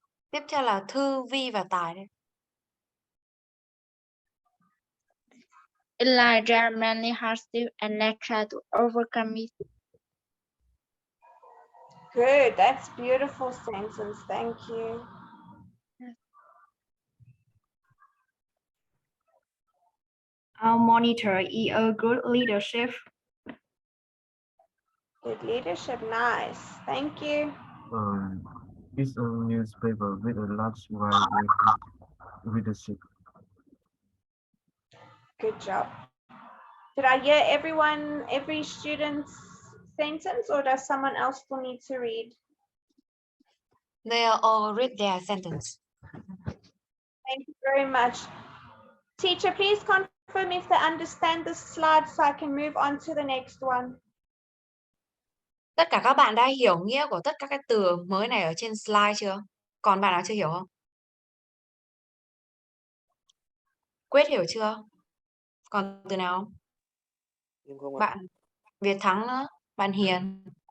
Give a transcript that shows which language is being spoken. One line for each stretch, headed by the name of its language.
Vietnamese: Tiếp theo là Thư, Vi và Tài đấy.
English: Elijah many hardship and tried to overcome it. Good. That's beautiful sentence. Thank you. Our monitor is a good leadership. Good leadership. Nice. Thank you. It's a newspaper with a large right-wing readership. Good job. Did I hear everyone, every student's sentence, or does someone else still need to read? They all read their sentence. Thank you very much. Teacher, please confirm if they understand the slide so I can move on to the next one.
Vietnamese: Tất cả các bạn đã hiểu nghĩa của tất cả các từ mới này ở trên slide chưa? Còn bạn nào chưa hiểu không? Quyết hiểu chưa? Còn từ nào không? Em không ạ. Bạn Việt Thắng nữa, bạn Hiền.